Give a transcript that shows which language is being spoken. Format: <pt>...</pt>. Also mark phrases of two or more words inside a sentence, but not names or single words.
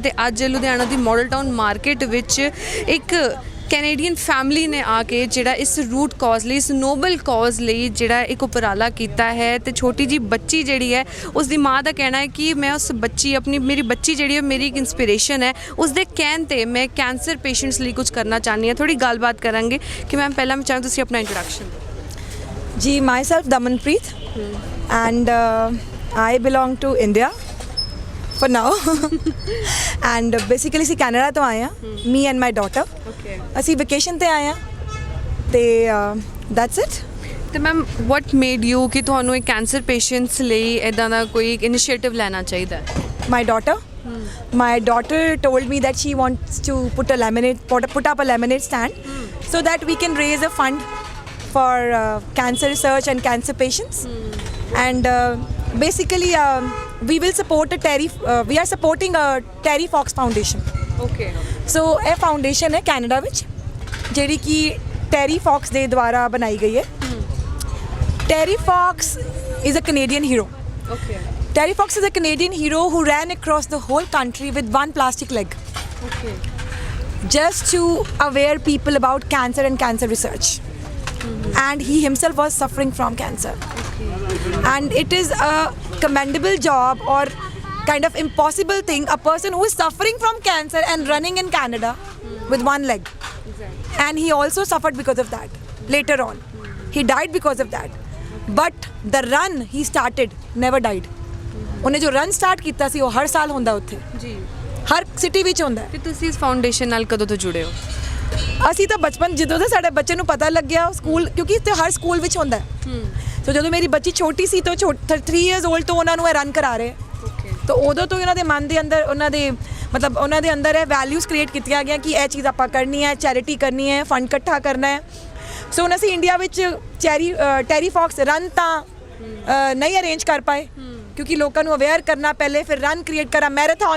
<pa>ਤੇ ਅੱਜ ਲੁਧਿਆਣਾ ਦੀ ਮਾਡਲ ਟਾਊਨ ਮਾਰਕੀਟ ਵਿੱਚ ਇੱਕ</pa> <en>Canadian family</en> <pa>ਨੇ ਆ ਕੇ ਜਿਹੜਾ ਇਸ</pa> <en>root cause</en> <pa>ਲਈ, ਇਸ</pa> <en>noble cause</en> <pa>ਲਈ ਜਿਹੜਾ ਇੱਕ ਉਪਰਾਲਾ ਕੀਤਾ ਹੈ। ਤੇ ਛੋਟੀ ਜੀ ਬੱਚੀ ਜਿਹੜੀ ਹੈ, ਉਸ ਦੀ ਮਾਂ ਦਾ ਕਹਿਣਾ ਹੈ ਕਿ ਮੈਂ ਉਸ ਬੱਚੀ, ਮੇਰੀ ਬੱਚੀ ਜਿਹੜੀ ਹੈ ਮੇਰੀ ਇੱਕ ਇੰਸਪੀਰੇਸ਼ਨ ਹੈ, ਉਸ ਦੇ ਕਹਿਣ 'ਤੇ ਮੈਂ</pa> <en>cancer patients</en> <pa>ਲਈ ਕੁਝ ਕਰਨਾ ਚਾਹੁੰਦੀ ਹਾਂ। ਥੋੜੀ ਗੱਲਬਾਤ ਕਰਾਂਗੇ ਕਿ ਮੈਮ ਪਹਿਲਾਂ ਮੈਂ ਚਾਹਾਂ ਤੁਸੀਂ ਆਪਣਾ ਇੰਟਰੋਡਕਸ਼ਨ ਦਿਓ। ਜੀ,</pa> <en>myself Damanpreet and I belong to India for now and basically</en> <pa>ਅਸੀਂ ਕੈਨੇਡਾ ਤੋਂ ਆਏ ਹਾਂ,</pa> <en>me and my daughter.</en> <pa>ਅਸੀਂ ਵੈਕੇਸ਼ਨ ਤੇ ਆਏ ਹਾਂ ਤੇ</pa> <en>that's it.</en> <pa>ਤੇ ਮੈਮ</pa> <en>what made you</en> <pa>ਕਿ ਤੁਹਾਨੂੰ ਇਹ</pa> <en>cancer patients</en> <pa>ਲਈ ਇੱਦਾਂ ਦਾ ਕੋਈ ਇਨੀਸ਼ੀਏਟਿਵ ਲੈਣਾ ਚਾਹੀਦਾ?</pa> <en>My daughter told me that she wants to put up a lemonade stand so that we can raise a fund for cancer research and cancer patients. And basically we will support we are supporting a Terry Fox Foundation. Okay.</en> <pa>So ਇਹ ਫਾਊਂਡੇਸ਼ਨ ਹੈ ਕੈਨੇਡਾ ਵਿੱਚ ਜਿਹੜੀ ਕਿ ਟੈਰੀ ਫੌਕਸ ਦੇ ਦੁਆਰਾ ਬਣਾਈ ਗਈ ਹੈ।</pa> <en>ਟੈਰੀ ਫੌਕਸ is a Canadian hero. Okay. Terry Fox is a Canadian hero who ran across the whole country with one plastic leg, Okay. just to aware people about cancer and cancer research. And he himself was suffering from cancer. And it is a commendable job or kind of impossible thing, a person who is suffering from cancer and running in Canada with one leg. Exactly. And he also suffered because of that. Later on, he died because of that. But the run he started never died.</en> <pa>ਉਹਨੇ ਜੋ</pa> <en>run start</en> <pa>ਕੀਤਾ ਸੀ ਉਹ ਹਰ ਸਾਲ ਹੁੰਦਾ ਉੱਥੇ, ਜੀ, ਹਰ ਸਿਟੀ ਵਿੱਚ ਹੁੰਦਾ। ਤੇ ਤੁਸੀਂ ਇਸ ਫਾਊਂਡੇਸ਼ਨ ਨਾਲ ਕਦੋਂ ਤੋਂ ਜੁੜੇ ਹੋ? ਅਸੀਂ ਤਾਂ ਬਚਪਨ ਜਦੋਂ ਤੋਂ ਸਾਡੇ ਬੱਚੇ ਨੂੰ ਪਤਾ ਲੱਗਿਆ ਸਕੂਲ, ਕਿਉਂਕਿ ਇੱਥੇ ਹਰ ਸਕੂਲ ਵਿੱਚ ਹੁੰਦਾ। ਸੋ ਜਦੋਂ ਮੇਰੀ ਬੱਚੀ ਛੋਟੀ ਸੀ ਤਾਂ</pa> <en>3 years old</en> <pa>ਤੋਂ ਉਹਨਾਂ ਨੂੰ ਇਹ ਰਨ ਕਰਾ ਰਹੇ। ਤਾਂ ਉਦੋਂ ਤੋਂ ਉਹਨਾਂ ਦੇ ਮਨ ਦੇ ਅੰਦਰ, ਉਹਨਾਂ ਦੇ ਅੰਦਰ ਇਹ</pa> <en>values create</en> <pa>ਕੀਤੀਆਂ ਗਈਆਂ ਕਿ ਇਹ ਚੀਜ਼ ਆਪਾਂ ਕਰਨੀ ਹੈ, ਚੈਰਿਟੀ ਕਰਨੀ ਹੈ, ਫੰਡ ਇਕੱਠਾ ਕਰਨਾ ਹੈ। ਸੋ ਹੁਣ ਅਸੀਂ ਇੰਡੀਆ ਵਿੱਚ ਟੈਰੀ ਫੌਕਸ ਰਨ ਤਾਂ ਨਹੀਂ ਅਰੇਂਜ ਕਰ ਪਾਏ ਕਿਉਂਕਿ ਲੋਕਾਂ ਨੂੰ ਅਵੇਅਰ ਕਰਨਾ ਪਹਿਲੇ, ਫਿਰ</pa> <en>run create</en> <pa>ਕਰਾ, ਮੈਰਾਥਨ।</pa>